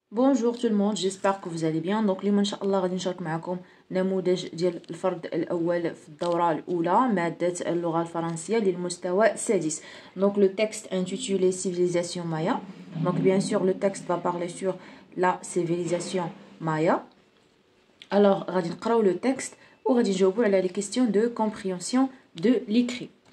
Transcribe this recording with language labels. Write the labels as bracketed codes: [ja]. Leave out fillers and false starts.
[fr] Bonjour tout le monde, j'espère que vous allez bien. [ar] Donc اليوم ان شاء الله غادي نشارك معكم نموذج ديال الفرد الاول في الدوره الاولى ماده اللغه الفرنسيه للمستوى السادس. [fr] Donc le texte intitulé Civilisation Maya. Donc bien sûr le texte va parler sur la civilisation Maya. Alors [ar] غادي نقراو [fr] le texte [ar] وغادي نجاوبوا على [fr] les questions de compréhension de l'écrit.